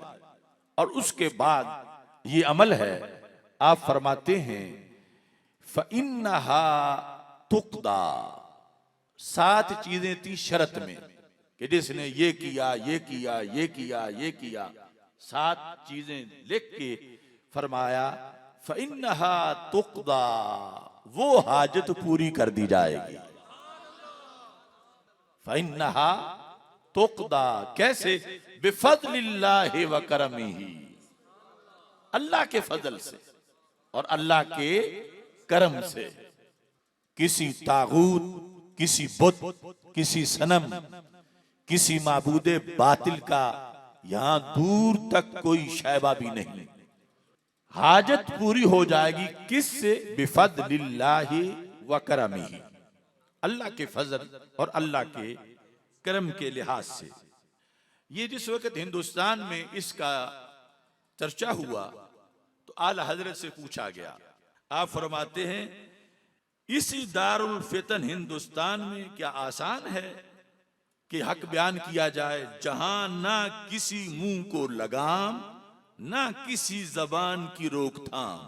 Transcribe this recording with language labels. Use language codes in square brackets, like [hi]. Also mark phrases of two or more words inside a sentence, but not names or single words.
[hi] और उसके बाद ये अमल है, आप फरमाते हैं [ar] فإنها تقضى, [hi] 7 चीजें थी शर्त में कि जिसने ये किया ये किया ये किया ये किया, 7 चीजें लिख के फरमाया [ar] فإنها تقضى, [hi] वो हाजत पूरी कर दी जाएगी। [ar] فإنها تقضى, कैसे? بفضل الله وكرمه, [hi] अल्लाह के फजल से और अल्लाह के करम से। किसी तागूत, किसी बुत, किसी सनम, किसी माबूदे बातिल का यहां दूर तक कोई शैबा भी नहीं। हाजत पूरी हो जाएगी किससे? [ar] بفضل الله وكرمه, [hi] अल्लाह के फजल और अल्लाह के करम के लिहाज से। ये जिस वक्त हिंदुस्तान में इसका चर्चा हुआ तो आला हजरत से पूछा गया, आप फरमाते हैं इसी दारुल फितन हिंदुस्तान में क्या आसान है कि हक बयान किया जाए, जहां ना किसी मुंह को लगाम ना किसी जबान की रोकथाम।